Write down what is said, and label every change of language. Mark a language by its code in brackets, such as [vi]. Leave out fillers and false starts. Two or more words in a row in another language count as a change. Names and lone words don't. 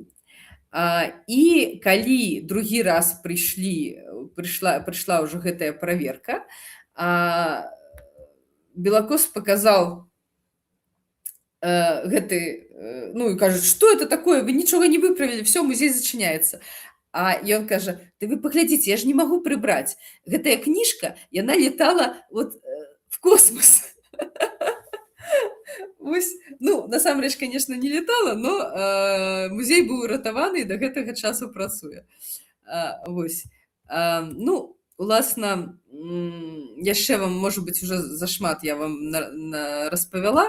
[be] І калі другі раз прыйшла ўжо гэтая праверка, Белакос паказаў гэты, ну, і кажуць, што [ru] это такое, [be] вы нічога не выправілі, все, музей зачыняецца. А ён кажа, вы паглядзіце, я ж не магу прыбраць. Гэтая кніжка, яна летала [ru] вот в космос. [be] Вось, ну, насамрэч, конечно, не летала, но музей быў уратаваны і да гэтага часу працуе. Вось. Ну, уласна, яшчэ вам, можа быць, уже зашмат я вам распавяла.